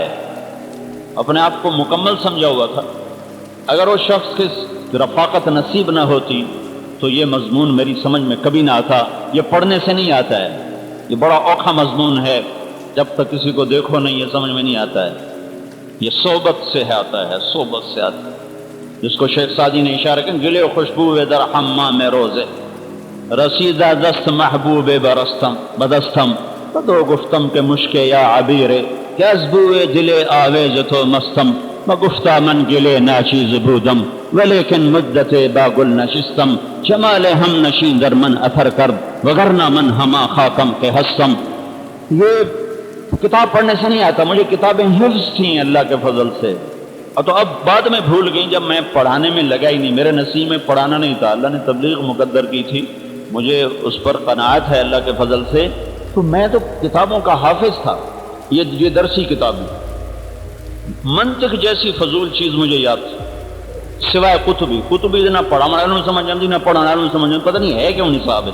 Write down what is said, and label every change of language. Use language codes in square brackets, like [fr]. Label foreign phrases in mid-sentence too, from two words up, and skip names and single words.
[ur] اپنے آپ کو مکمل سمجھا ہوا تھا. اگر وہ شخص کی رفاقت نصیب نہ ہوتی تو یہ مضمون میری سمجھ میں کبھی نہ آتا. یہ پڑھنے سے نہیں آتا ہے، یہ بڑا اوکھا مضمون ہے، جب تک کسی کو دیکھو نہیں یہ سمجھ میں نہیں آتا ہے. یہ صحبت سے آتا ہے، صحبت سے آتا ہے، جس کو شیخ سعدی نے اشارہ کیا، [fa] گلے خوشبو در حمام روزے رسیدہ دست محبوب برستم بدستم بدو گفتم کے مشکے یا عبیرے کہ ازبوئے دلے آویز تو مستم بگفتہ من گلے ناچیز بودم ولیکن مدت باگل نشستم جمال ہم نشین در من اثر کرد وگرنہ من ہما خاکم کے ہستم. [ur] یہ کتاب پڑھنے سے نہیں آتا، مجھے کتابیں حفظ تھیں اللہ کے فضل سے، اور تو اب بعد میں بھول گئیں جب میں پڑھانے میں لگا ہی نہیں. میرے نصیب میں پڑھانا نہیں تھا، اللہ نے تبلیغ مقدر کی تھی، مجھے اس پر قناعت ہے اللہ کے فضل سے. تو میں تو کتابوں کا حافظ تھا. یہ درسی کتابیں، منطق جیسی فضول چیز مجھے یاد تھی سوائے کتبی [pa] نہ پڑھا معلوم سمجھ جاندی نہ پڑھا معلوم سمجھ جاندی، [ur] پتہ نہیں ہے کیوں نہیں صاحب.